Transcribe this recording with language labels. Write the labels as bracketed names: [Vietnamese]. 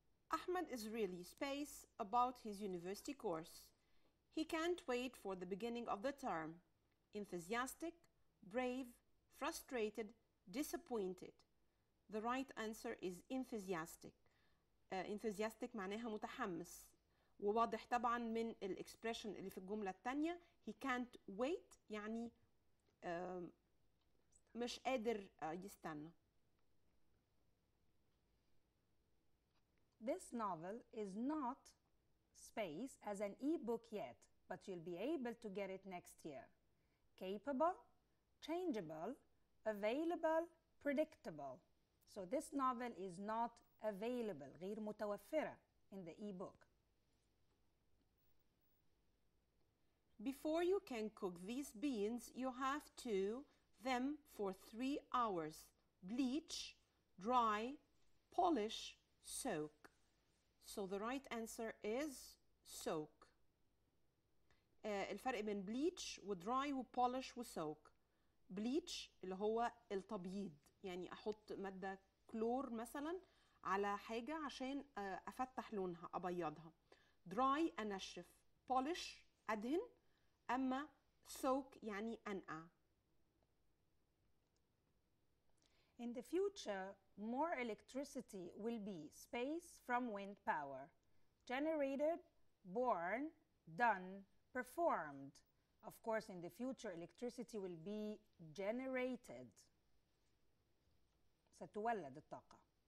[English] Ahmed is really space about his university course. He can't wait for the beginning of the term. Enthusiastic, brave, frustrated, disappointed. The right answer is enthusiastic. [Arabic] Enthusiastic معناها متحمس، وواضح طبعا من الإكسبريشن اللي في الجملة التانية. [English] He can't wait [Arabic] يعني مش قادر يستنى. [English] This novel is not space as an e-book yet, but you'll be able to get it next year. Capable, changeable, available, predictable. So this novel is not available, [Arabic] غير متوفرة [English] in the e-book. Before you can cook these beans, you have to them for 3 hours. Bleach, dry, polish, soak. So the right answer is soak. [Arabic] الفرق بين bleach و dry و polish و soak. bleach اللي هو التبييض، يعني أحط مادة كلور مثلا على حاجة عشان أفتح لونها أبيضها. dry أنشف، polish أدهن، أما soak يعني أنقع. [English] In the future, more electricity will be space from wind power. Generated, born, done, performed. Of course, in the future, electricity will be generated. [Arabic] ستولد الطاقة.